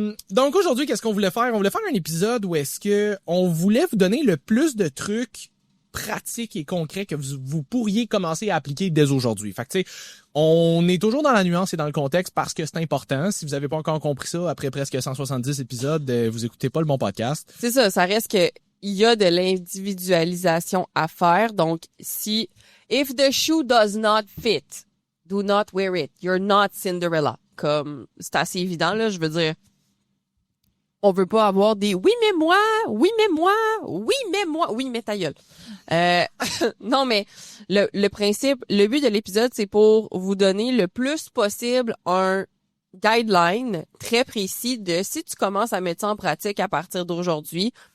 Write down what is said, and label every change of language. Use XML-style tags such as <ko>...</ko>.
<fr>Donc aujourd'hui, qu'est-ce qu'on voulait faire? On voulait faire un épisode où est-ce que on voulait vous donner le plus de trucs pratiques et concrets que vous pourriez commencer à appliquer dès aujourd'hui. Fait que tu sais, on est toujours dans la nuance et dans le contexte parce que c'est important. Si vous avez pas encore compris ça, après presque 170 épisodes, vous écoutez pas le bon podcast. C'est ça reste que il y a de l'individualisation à faire.</fr> <en>Donc, if the shoe does not fit, do not wear it. You're not Cinderella.</en> <fr>Comme, c'est assez évident, là, je veux dire. On veut pas avoir des oui, mais moi, oui, mais moi, oui, mais moi, oui, mais ta gueule. Non, mais le principe, le but de l'épisode, c'est pour vous donner le plus possible un guideline très précis de si tu commences à mettre ça en pratique à partir d'aujourd'hui.</fr>